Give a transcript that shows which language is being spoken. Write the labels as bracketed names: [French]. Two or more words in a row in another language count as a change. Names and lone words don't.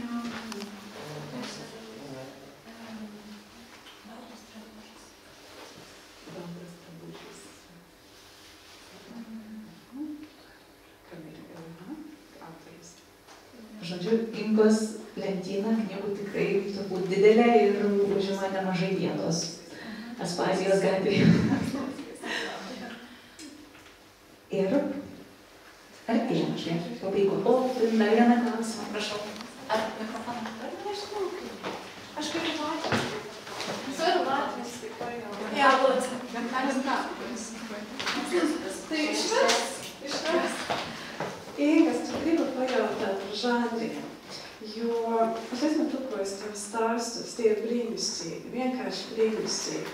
[Lithuanian] Žodžiu, Ingos lentyna knygų tikrai turbūt didelė ir užima nemažai vietos Aspazijos gatvėje. Ir artėjame prie pabaigos. O, turim dar vieną klausimą, prašau. Ar mikrofoną turi? Nežinau, kaip. Aš kaip Latvijas. [Latvian] Es varu latviski pajaut. Jā, lūdzu. Bet mēs [Lithuanian] Tā išvers. [Latvian] Ingas, tu gribu pajautāt par žanriem, jo es esmu tulkojis tev stāstus, tie ir brīnišķīgi, vienkārši brīnišķīgi.